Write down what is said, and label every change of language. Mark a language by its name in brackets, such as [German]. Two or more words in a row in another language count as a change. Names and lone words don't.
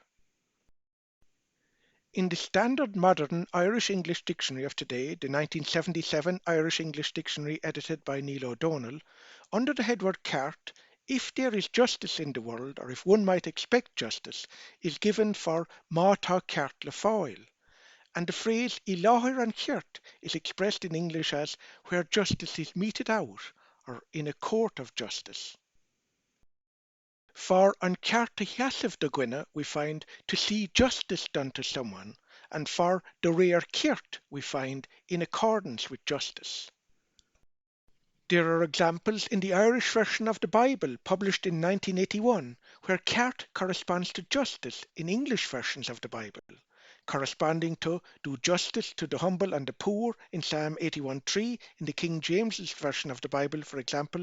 [English] In the standard modern Irish-English dictionary of today, the 1977 Irish-English dictionary edited by Neil O'Donnell, under the headword Cart, if there is justice in the world, or if one might expect justice, is given for [Irish] má tá ceart le fáil, [English] and the phrase [Irish] I láthair an Cirt [English] is expressed in English as where justice is meted out, or in a court of justice. For [Irish] an ceart a cheasamh do dhuine [English] we find to see justice done to someone, and for the rare Cirt we find in accordance with justice. There are examples in the Irish version of the Bible published in 1981 where Cirt corresponds to justice in English versions of the Bible, corresponding to do justice to the humble and the poor in Psalm 81:3 in the King James's version of the Bible, for example.